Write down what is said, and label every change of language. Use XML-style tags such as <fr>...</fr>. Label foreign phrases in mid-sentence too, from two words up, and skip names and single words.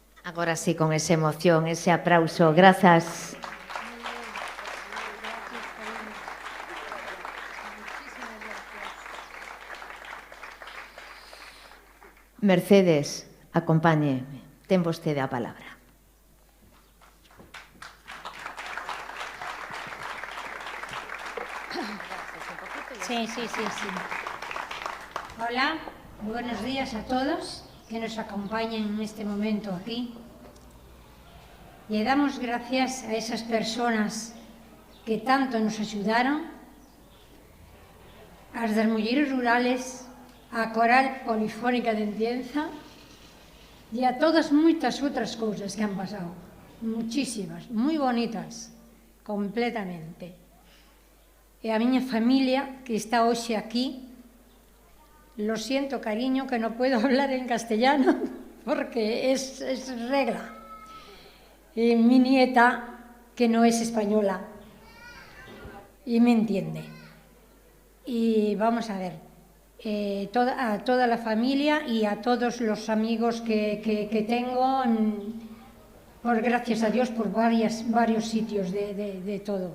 <gl>Agora sí, con esa emoción, ese aplauso. Grazas. Mercedes, acompáñeme. Ten vostede a palabra. Sí.</gl> <es>Hola, buenos días a todos que nos acompañan en este momento aquí. Le damos gracias a esas personas que tanto nos ayudaron, a las mulleres rurales,</es> <gl>a Coral Polifónica de Entienza e a todas moitas outras cousas que han pasado. Muchísimas, moi bonitas, completamente. E a miña familia, que está hoxe aquí,</gl> <es>lo siento, cariño, que no puedo hablar en castellano, porque es regla. Y mi nieta, que no es española, y me entiende. Y vamos a ver, a toda la familia y a todos los amigos que tengo, por gracias a Dios, por varios sitios de todo.</es>